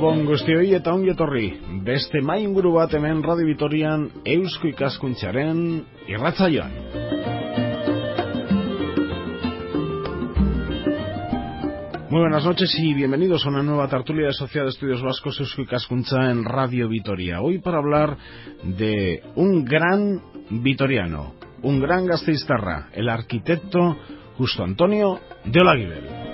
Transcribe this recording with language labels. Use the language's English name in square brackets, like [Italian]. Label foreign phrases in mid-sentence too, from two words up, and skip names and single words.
[Basque] guztioi eta ongi etorri. Beste mai inguru bat hemen Radio Vitorian Eusko Ikaskuntzaren irratsaioan. [Spanish] Muy buenas noches y bienvenidos a una nueva tertulia de Sociedad de Estudios Vascos Eusko Ikaskuntza en Radio Vitoria. Hoy para hablar de un gran vitoriano, un gran gasteiztarra, el arquitecto Justo Antonio de Olaguibel.